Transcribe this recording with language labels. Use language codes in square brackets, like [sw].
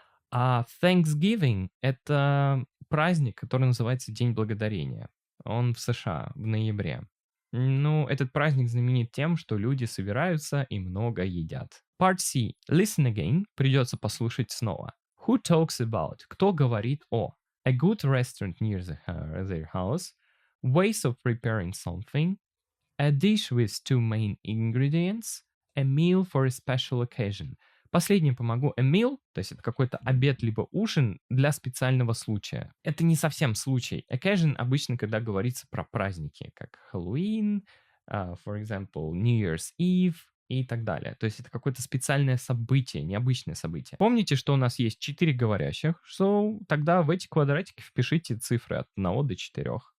[ru] А Thanksgiving — это праздник, который называется День Благодарения. Он в США в ноябре. Ну, этот праздник знаменит тем, что люди собираются и много едят. [en] Part C. Listen again. [ru] Придется послушать снова. [en] Who talks about? Кто говорит о? A good restaurant near their house. Ways of preparing something. A dish with two main ingredients. A meal for a special occasion. [ru] Последнее помогу. A meal, то есть это какой-то обед либо ужин для специального случая. Это не совсем случай. Occasion обычно, когда говорится про праздники, как Хэллоуин, for example, New Year's Eve и так далее. То есть это какое-то специальное событие, необычное событие. Помните, что у нас есть 4 говорящих, so тогда в эти квадратики впишите цифры от 1 до 4.